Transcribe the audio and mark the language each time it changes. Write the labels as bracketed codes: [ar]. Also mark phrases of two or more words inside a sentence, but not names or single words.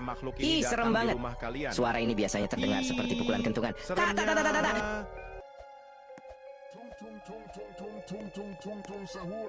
[id] Ih, serem banget. Suara ini biasanya terdengar seperti pukulan kentungan. Tak, tak, tak, tak, tak, tak. Tung tung tung tung tung tung tung tung tung sahur.